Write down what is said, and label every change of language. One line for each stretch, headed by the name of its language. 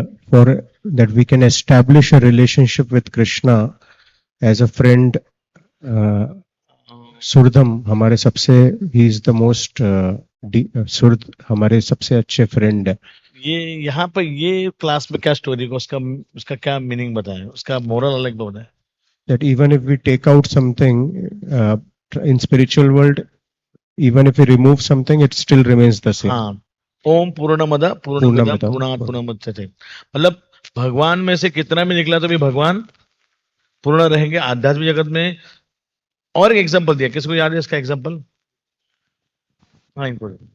English: For that we can establish a relationship with Krishna as a friend.
Hindi: सुरधम हमारे सबसे,
English: he is the most
Hindi: सुरध हमारे सबसे अच्छे friend है। ये यहाँ पर ये क्लास में क्या स्टोरी को उसका क्या मीनिंग बताया, उसका मोरल अलग बताया।
English: That even if we take out something in spiritual world, even if we remove something, it still remains the same.
Hindi: हाँ,
Sanskrit: ओम पूर्णमद पूर्णमिदं पूर्णात् पूर्णमुदच्यते,
Hindi: मतलब भगवान में से कितना भी निकला तो भी भगवान पूर्ण रहेंगे आध्यात्मिक जगत में। और एक एग्जांपल दिया, किसको याद है इसका एग्जांपल? हाँ, इनको